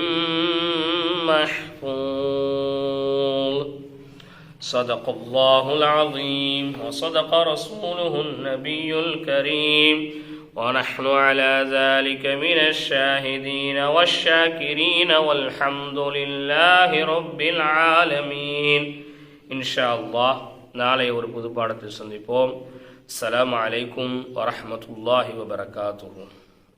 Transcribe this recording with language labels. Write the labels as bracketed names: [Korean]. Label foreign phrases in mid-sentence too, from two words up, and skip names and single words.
[Arabic] محفوظ صدق الله العظيم وصدق رسوله النبي الكريم ونحن على ذلك من الشاهدين والشاكرين والحمد لله رب العالمين إن شاء الله [Tamil] நாளை ஒரு புது பாடத்தில் சந்திப்போம். [Arabic] السلام عليكم ورحمة الله وبركاته.